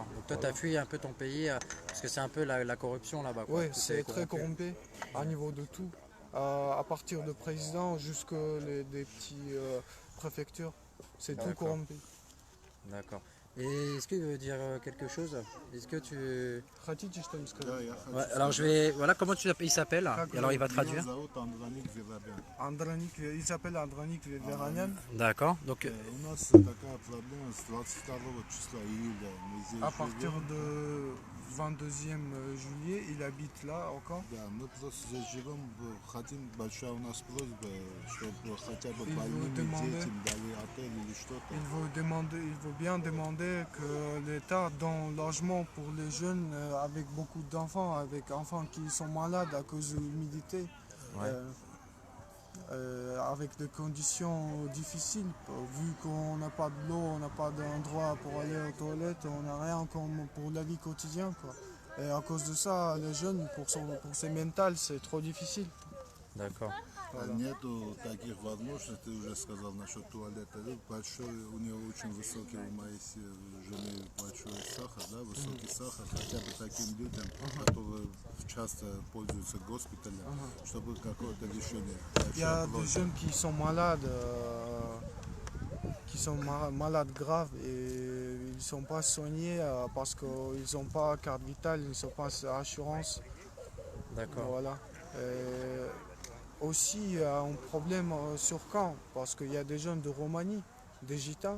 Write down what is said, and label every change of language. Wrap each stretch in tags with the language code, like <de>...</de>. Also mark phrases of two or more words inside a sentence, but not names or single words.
<fr>Donc toi, tu as fui un peu ton pays parce que c'est un peu la corruption là-bas, quoi. Oui, Tout c'est est très corrompu à niveau de tout. À partir de président jusqu'à des petits préfectures, c'est tout D'accord. corrompu. D'accord. Et est-ce qu'il veut dire quelque chose? Est-ce que tu...</fr> <ru>Хотите, что им сказать?</ru> <fr>Ouais, alors je vais... Voilà, comment il s'appelle? Et alors il va traduire. Андроник, il s'appelle Андроник Ведеранян. D'accord. Donc,</fr> <ru>У нас такая проблема с 22 числа июля. Мы здесь</ru> <fr>À partir</fr> <ru>живем.</ru> <fr>de 22e juillet, il habite là encore.</fr> <ru>Да, мы просто здесь живем, хотим, большая у нас просьба, чтобы хотя бы</ru> <fr>Il</fr> <ru>больным</ru> <fr>veut demander-</fr> <ru>детям дали отель или что-то.</ru> <fr>Il veut bien demander que l'État donne logement pour les jeunes avec beaucoup d'enfants, avec enfants qui sont malades à cause de l'humidité, Ouais. avec des conditions difficiles, vu qu'on n'a pas de l'eau, on n'a pas d'endroit pour aller aux toilettes, on n'a rien comme pour la vie quotidienne, quoi. Et à cause de ça, les jeunes, pour ses mentales, c'est trop difficile. d'accord. Voilà.</fr> <ru>Нету таких возможностей, ты уже сказал насчет туалета. Большой, у нее очень высокий, у моей жены большой сахар, да, высокий сахар, хотя бы таким людям, которые часто пользуются госпиталем, чтобы какое-то решение.</ru> <fr>Il y a</fr> <ru>Большая</ru> <fr>des</fr> <ru>просьба.</ru> <fr>jeunes qui sont malades, malades graves et ils ne sont pas soignés parce qu'ils n'ont pas carte vitale, ils n'ont pas assurance. D'accord. Voilà. Aussi, il y a un problème sur Caen parce qu'il y a des jeunes de Roumanie, des gitans.</fr>